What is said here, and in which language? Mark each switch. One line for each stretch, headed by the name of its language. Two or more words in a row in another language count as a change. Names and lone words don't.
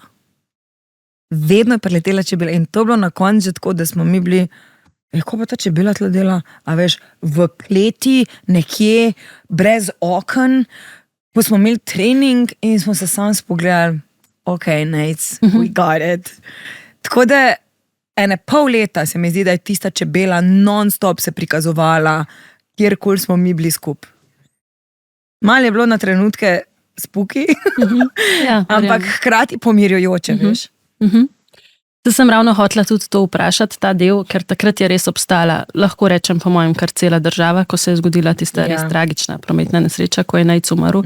Slovenian: Vedno je preletela čebela in to je bilo na koncu že tako, da smo mi bili, ko pa ta čebela tle dela, a veš, v kleti, nekje, brez oken, ko smo imeli trening in smo se sam spogledali, ok, Nejc,
English: we got it.
Slovenian: Tako da ene pol leta se mi zdi, da je tista čebela non-stop se prikazovala, kjerkoli smo mi bili skupaj. Malo je bilo na trenutke spuki, ampak hkrati pomirjujoče, veš. Zdaj sem ravno hotela tudi to vprašati, ta del, ker takrat je res obstala, lahko rečem po mojem, kar cela država, ko se je zgodila tista res tragična prometna nesreča, ko je Nejc umrl.